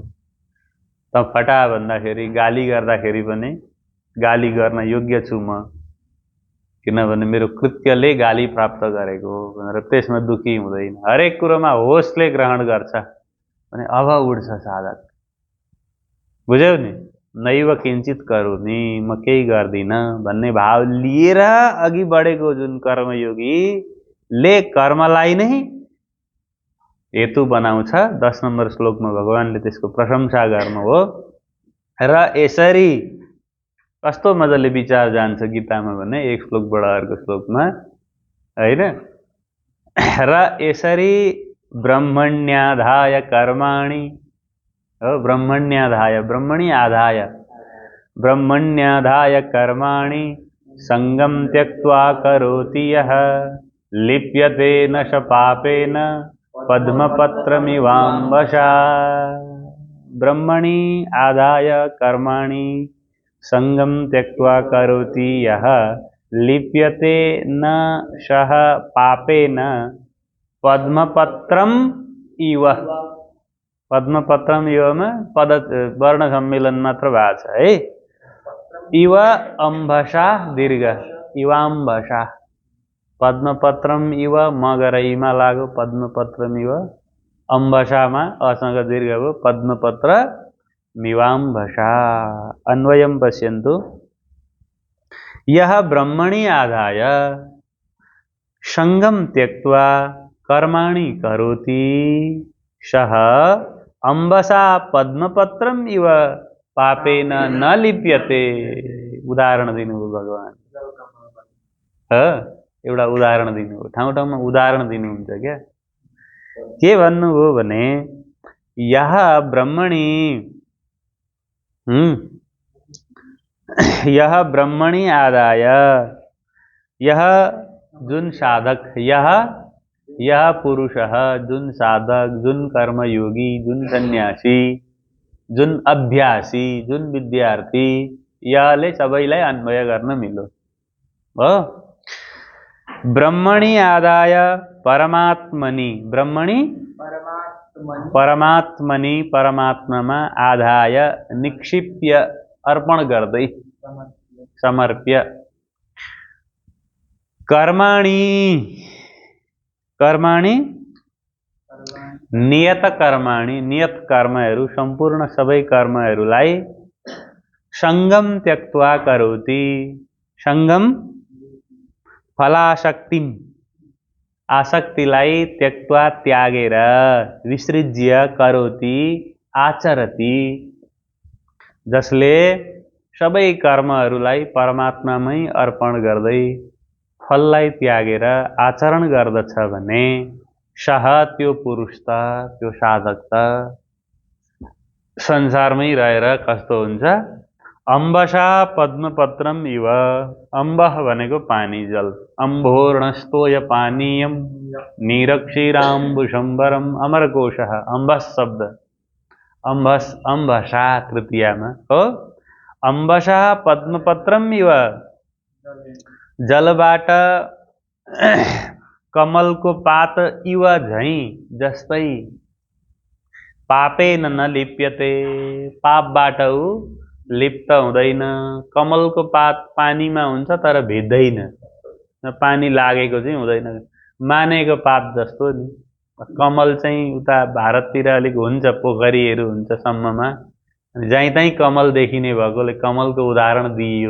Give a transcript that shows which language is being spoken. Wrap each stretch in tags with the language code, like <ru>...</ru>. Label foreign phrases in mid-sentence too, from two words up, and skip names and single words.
<ne>त फटा भन्दाखेरि, गाली गर्दाखेरि पनि गाली गर्न योग्य छु म, किनभने मेरो कृत्यले गाली प्राप्त गरेको हो भनेर त्यसमा दुखी हुँदैन। हरेक कुरोमा होसले ग्रहण गर्छ भने अब उड्छ साधक। बुझ्यौ नि,</ne> <sa>नैव किञ्चित करोमि,</sa> <ne>म केही गर्दिन भन्ने भाव लिएर अघि बढेको जुन कर्मयोगीले कर्मलाई नै हेतु बनाउँछ। 10 नम्बर श्लोकमा भगवानले त्यसको प्रशंसा गर्नु हो। र यसरी कस्तो मजाले विचार जान्छ गीतामा भने एक श्लोकबाट अर्को श्लोकमा, हैन?</ne> <sa>र यसरी ब्रह्मण्याधाय कर्माणि हो ब्रह्मण्याधाय ब्रह्मणि आधाय ब्रह्मण्याधाय कर्माणि संगम त्यक्त्वा करोति यः लिप्यते न स पापेन पद्मपत्रमिवाम्बसा। ब्रह्मणि आधाय कर्माणि संगम त्यक्त्वा करोति यः लिप्यते न सः पापेन पद्मपत्रम इव।</sa> <ne>पद्मपत्रम इव में पद वर्ण सम्मेलन मात्र भएको छ है।</ne> <sa>इव अम्भसा दीर्घ इवाम्भसा पद्मपत्रम इव मगरईमा लाग्यो पद्मपत्रम इव अम्भसामा असँग दीर्घ भयो पद्मपत्र मिवाम्भसा। अन्वयम पश्यन्तु यः ब्रह्मणि आधाय संगम त्यक्त्वा कर्माणि करोति सः अम्बसा पद्मपत्रम इव पापेन न लिप्यते।</sa> <ne>उदाहरण दिनुभयो भगवान। एउटा उदाहरण दिनुभयो, ठाउँ ठाउँमा उदाहरण दिनुहुन्छ क्या। के भन्नुभयो भने</ne> <sa>यः ब्रह्मणि यः ब्रह्मणि आदाय</sa> <ne>यह जुन साधक यह पुरुषः जुन साधक जुन कर्मयोगी जुन सन्यासी जुन अभ्यासी जुन विद्यार्थी यहले सबैलाई अन्वय गर्न मिल्यो हो। ब्रह्मणि आदाय परमात्मनि ब्रह्मणि परमात्मनि परमात्मामा आदाय निक्षिप्य अर्पण गर्दै समर्प्य कर्माणि कर्माणि नियत कर्माणि नियत कर्महरू सम्पूर्ण सबै कर्महरूलाई संगम त्यक्त्वा करोति। संगम फलासक्तिम आसक्तिलाई त्यक्त्वा त्यागेर विसृज्य करोति आचरति जसले सबै कर्महरूलाई परमात्मामै अर्पण गर्दै फललाई त्यागेर आचरण गर्दछ भने सह त्यो पुरुष त त्यो साधक त संसारमै रहेर कस्तो हुन्छ</ne> <sa>अम्बसा पद्मपत्रम इव।</sa> <ne>अम्बह भनेको पानी जल</ne> <sa>अम्भोर्णस्तोय पानीयम निरक्षीराम्बुशम्बरम अमरकोशः</sa> <ne>अम्बस शब्द अम्बस अम्बसा तृतीयामा हो।</ne> <sa>अम्बसा पद्मपत्रम इव</sa> <ne>जलबाट कमलको पात इव झैं जस्तै</ne> <sa>पापेन न लिप्यते</sa> <ne>पापबाट ऊ लिप्त हुँदैन। कमलको पात पानीमा हुन्छ तर भिज्दैन, पानी लागेको चाहिँ हुँदैन, मानेको पात जस्तो नि। कमल चाहिँ उता भारततिर अलिक हुन्छ, पोखरीहरू हुन्छ सम्ममा, जहीँ तहीँ कमल देखिने भएकोले कमलको उदाहरण दिइयो।</ne>